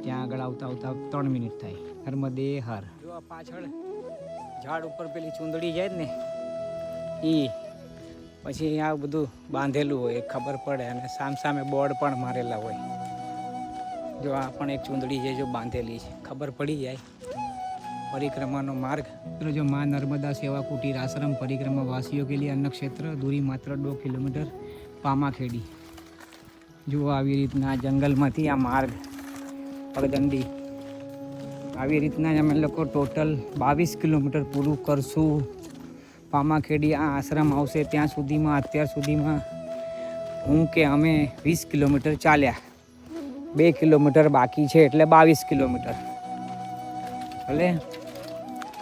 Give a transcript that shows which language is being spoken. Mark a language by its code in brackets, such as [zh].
[gu] ત્યાં આગળ આવતા 3 મિનિટ થાય. નર્મદે હર. જો આ પાછળ ઝાડ ઉપર પેલી ચૂંદડી જાય ને, એ પછી આ બધું બાંધેલું હોય, ખબર પડે. અને સામે બોર્ડ પણ મારેલા હોય. જો આ પણ એક ચૂંદડી છે, જો બાંધેલી છે, ખબર પડી જાય. [hi] परिक्रमा मार्ग जो माँ नर्मदा सेवा कुटीर आश्रम परिक्रमा वासियों के लिए अन्न क्षेत्र दूरी मात्र 2 किलोमीटर पामाखेड़ी। [gu] जो આવી રીતના જંગલમાંથી આ માર્ગ પગદંડી આવી રીતના અમે લોકો ટોટલ 22 કિલોમીટર પૂરું કરશું। પામાખેડી આ આશ્રમ આવશે ત્યાં સુધીમાં અત્યાર સુધીમાં હું કે અમે 20 કિલોમીટર ચાલ્યા, 2 કિલોમીટર બાકી છે એટલે 22 કિલોમીટર ભલે।